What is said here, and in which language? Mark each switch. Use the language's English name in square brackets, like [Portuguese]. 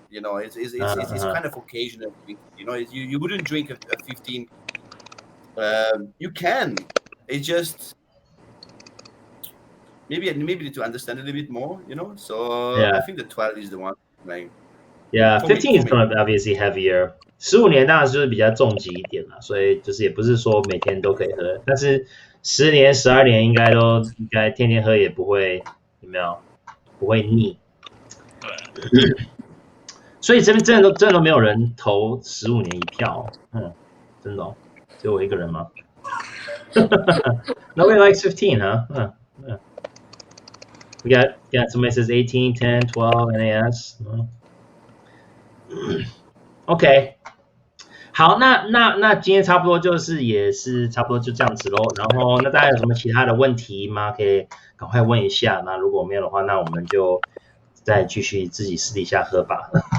[English] You know, it's kind of occasional. You know, you wouldn't drink a 15. You can. It's just maybe to understand a little bit more. You know, so I think the 12 is the one. Like, yeah, 15 is going to be obviously heavier. [Chinese] 15年当然就是比较重级一点啦，所以就是也不是说每天都可以喝，但是10年、12年应该天天喝也不会，有没有？不会腻，所以这边真的都没有人投15年一票，真的只有我一个人吗？ [English] Nobody likes 15, huh? We got somebody says 18, 10, 12, NAS. [Chinese] OK， 好，那今天差不多也是差不多就这样子咯。然后那大家有什么其他的问题吗？可以赶快问一下。那如果没有的话，那我们就再继续自己私底下喝吧。